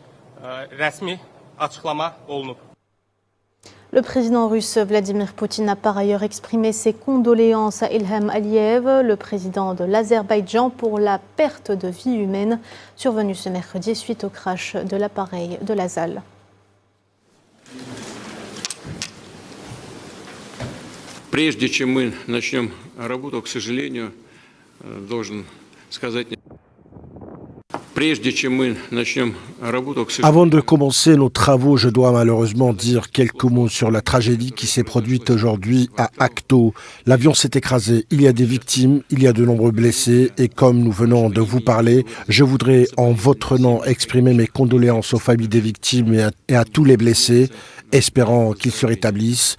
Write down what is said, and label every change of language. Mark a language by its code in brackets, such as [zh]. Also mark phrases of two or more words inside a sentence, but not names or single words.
[fr] Le président russe Vladimir Poutine a par ailleurs exprimé ses condoléances à Ilham Aliyev, le président de l'Azerbaïdjan, pour la perte de vie humaine survenue ce mercredi suite au crash de l'appareil de l'Azal. [ru] Прежде чем мы начнем работу, к сожалению, должен сказать... [fr] Avant de commencer nos travaux, je dois malheureusement dire quelques mots sur la tragédie qui s'est produite aujourd'hui à Aktau. L'avion s'est écrasé, il y a des victimes, il y a de nombreux blessés et comme nous venons de vous parler, je voudrais en votre nom exprimer mes condoléances aux familles des victimes et à tous les blessés espérant qu'il se rétablisse.